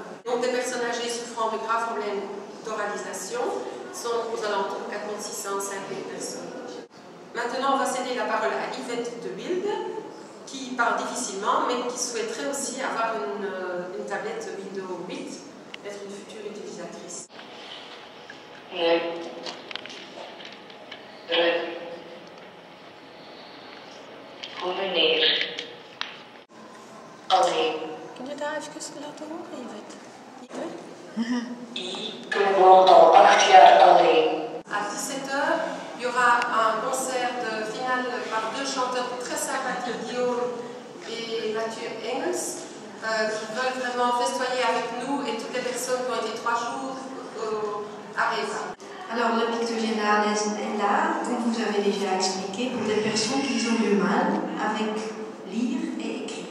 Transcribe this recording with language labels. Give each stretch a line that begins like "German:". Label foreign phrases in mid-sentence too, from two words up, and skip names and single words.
French: Donc des personnes âgées souffrant de graves problèmes d'oralisation sont aux alentours de 4 600 5 000 personnes. Maintenant, on va céder la parole à Yvette de Wilde, qui parle difficilement, mais qui souhaiterait aussi avoir une tablette Windows 8, être une future utilisatrice.
Dutch: Kun je daar even laten horen, Yvette? Ik woon al 8 jaar alleen.
French: À 17h, il y aura un concert de finale par deux chanteurs très sympathiques, Guillaume et Mathieu Engels, qui veulent vraiment festoyer avec nous et toutes les personnes qui ont été 3 jours à Riva. Alors le pictogénal est là, comme vous avez déjà expliqué, pour des personnes qui ont du mal avec lire et écrire.